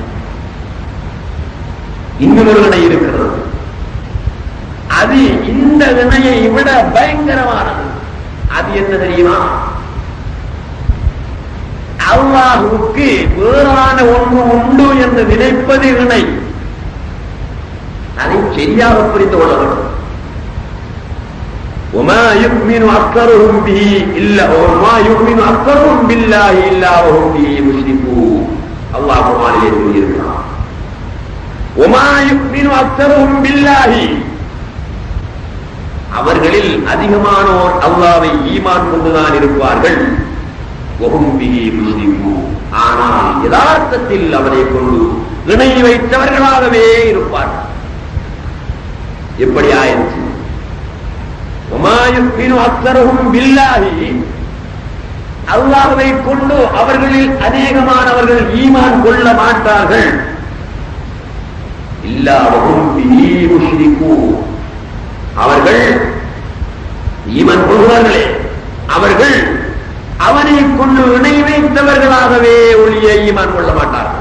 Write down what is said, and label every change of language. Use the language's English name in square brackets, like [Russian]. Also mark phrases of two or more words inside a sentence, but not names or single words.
[Tamil] இன்னொரு இணை இருக்கிறது. அது இந்த இணையை விட பயங்கரமானது. அது என்ன தெரியுமா? அல்லாஹ்வுக்கு வேறான ஒன்று உண்டு என்று நினைப்பது இணை. அதை சரியாக புரிந்து கொள்ள வேண்டும். [Arabic] وما يؤمن أكثرهم به إلا وما يؤمن أكثرهم بالله إلا وهم به مشركون. [Tamil] الله குர்ஆனிலே சொல்லியிருக்கிறார். [Arabic] وما يؤمن أكثرهم بالله, [Tamil] அவர்களில் அதிகமானோர் அல்லாஹ்வை ஈமான் கொண்டுதான் இருப்பார்கள். [Arabic] وهم به مشركون, [Tamil] ஆனால் யதார்த்தத்தில் அவரை கொண்டு இணை வைத்தவர்களாகவே இருப்பார்கள். எப்படி ஆயிற்று? [Arabic] وما يؤمن أكثرهم بالله, [Tamil] அல்லாஹ்வை கொண்டு அவர்களில் அநேகமானவர்கள் ஈமான் கொள்ள மாட்டார்கள். [Arabic] إلا وهم به مشركون, [Tamil] அவர்கள் ஈமான் கொள்வார்களே, அவர்கள் அவனை கொண்டு இணை வைத்தவர்களாகவே ஒழிய ஈமான் கொள்ள மாட்டார்கள்.